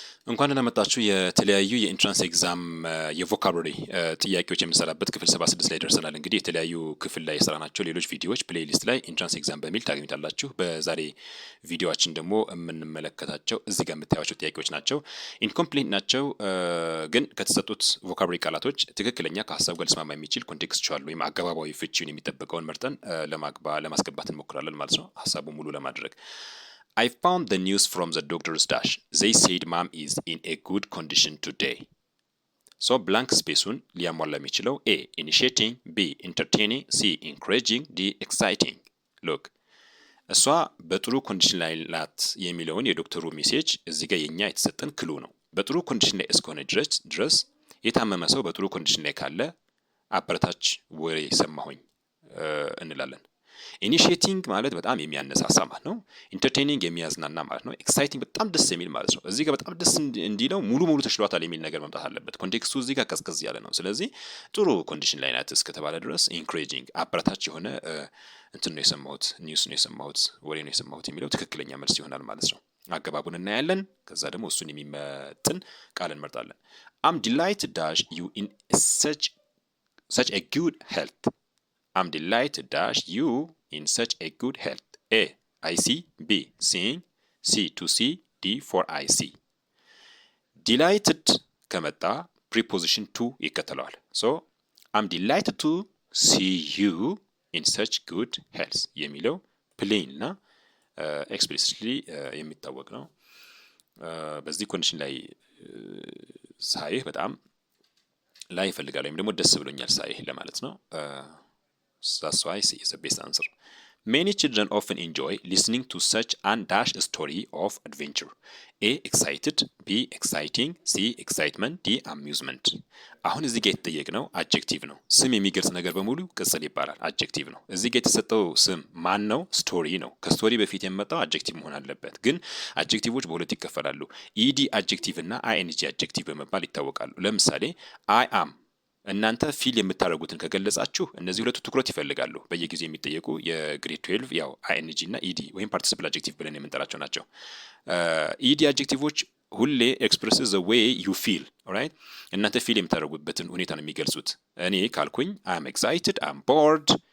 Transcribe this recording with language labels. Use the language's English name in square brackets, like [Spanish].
[Amharic] እንኳን ደህና መጣችሁ። የተለያዩ የኢንትራንስ ኤግዛም የቮካብላሪ ጥያቄዎች የምንሰራበት ክፍል 76 ላይ ደርሰናል። እንግዲህ የተለያዩ ክፍል ላይ የሰራናቸው ሌሎች ቪዲዮዎች ፕሌሊስት ላይ ኢንትራንስ ኤግዛም በሚል ታገኙታላችሁ። በዛሬ ቪዲዮአችን ደግሞ የምንመለከታቸው እዚህ ጋር የምታዩቸው ጥያቄዎች ናቸው። ኢንኮምፕሊት ናቸው፣ ግን ከተሰጡት ቮካብላሪ ቃላቶች ትክክለኛ ከሀሳብ ጋር ሊስማማ የሚችል ኮንቴክስቹዋል ወይም አገባባዊ ፍቺውን የሚጠበቀውን መርጠን ለማስገባት እንሞክራለን ማለት ነው፣ ሀሳቡ ሙሉ ለማድረግ። [English] I found the news from the doctor's dash. They said mom is in a good condition today. So blank spaceun [Amharic] ሊያሟላ የሚችለው [English] A initiating, B entertaining, C encouraging, D exciting. [Amharic] Look, እሷ በጥሩ ኮንዲሽን ላይ ናት የሚለውን የዶክተሩ ሜሴጅ እዚህ ጋር የኛ የተሰጠን ክሉ ነው። በጥሩ ኮንዲሽን ላይ እስከሆነ ድረስ የታመመ ሰው በጥሩ ኮንዲሽን ላይ ካለ አበረታች ወሬ ሰማሁኝ እንላለን። ኢኒሺየቲንግ ማለት በጣም የሚያነሳሳ ማለት ነው። ኢንተርቴኒንግ የሚያዝናና ማለት ነው። ኤክሳይቲንግ በጣም ደስ የሚል ማለት ነው። እዚህ ጋር በጣም ደስ እንዲለው ሙሉ ተሽሏታል የሚል ነገር መምጣት አለበት። ኮንቴክስቱ እዚህ ጋር ቀዝቀዝ ያለ ነው። ስለዚህ ጥሩ ኮንዲሽን ላይ ናት እስከተባለ ድረስ ኢንክሬጂንግ አበረታች የሆነ እንትን ነው የሰማሁት፣ ኒውስ ነው የሰማሁት፣ ወሬ ነው የሰማሁት የሚለው ትክክለኛ መልስ ይሆናል ማለት ነው። አገባቡን እናያለን። ከዛ ደግሞ እሱን የሚመጥን ቃል እንመርጣለን። [English] አም ዲላይትድ ዳሽ ዩ ኢን such a good health. I'm delighted dash you in such a good health. A. I see. B. Seeing. C. To see. D. For I see. [Amharic] Delighted ከመጣ preposition to ይከተለዋል። [English] So I'm delighted to see you in such good health [Amharic] የሚለው plain እና explicitly የሚታወቅ ነው። በዚህ ኮንዲሽን ላይ ሳይህ በጣም ላይ ይፈልጋል ወይም ደግሞ ደስ ብሎኛል ሳይህ ለማለት ነው። [English] That's why C is the best answer. Many children often enjoy listening to such an dash story of adventure. A. Excited. B. Exciting. C. Excitement. D. Amusement. [Amharic] አሁን እዚህ ጋር የተጠየቅነው አጀክቲቭ ነው። ስም የሚገልጽ ነገር በሙሉ ቅጽል ይባላል። አጀክቲቭ ነው። እዚህ ጋር የተሰጠው ስም ማን ነው? ስቶሪ ነው። ከስቶሪ በፊት የመጣው አጀክቲቭ መሆን አለበት። ግን አጀክቲቮች በሁለት ይከፈላሉ። ኢዲ አጀክቲቭ እና አይኤንጂ አጀክቲቭ በመባል ይታወቃሉ። ለምሳሌ አይ አም እናንተ ፊል የምታደርጉትን ከገለጻችሁ እነዚህ ሁለቱ ትኩረት ይፈልጋሉ። በየጊዜው የሚጠየቁ የግሬድ 12 ያው አይኤንጂ እና ኢዲ ወይም ፓርቲሲፕል አጀክቲቭ ብለን የምንጠራቸው ናቸው። ኢዲ አጀክቲቮች ሁሌ [English] ኤክስፕረስ ዘ ዌይ ዩ ፊል ኦራይት። [Amharic] እናንተ ፊል የምታደርጉበትን ሁኔታ ነው የሚገልጹት። እኔ ካልኩኝ [English] አም ኤክሳይትድ፣ አም ቦርድ፣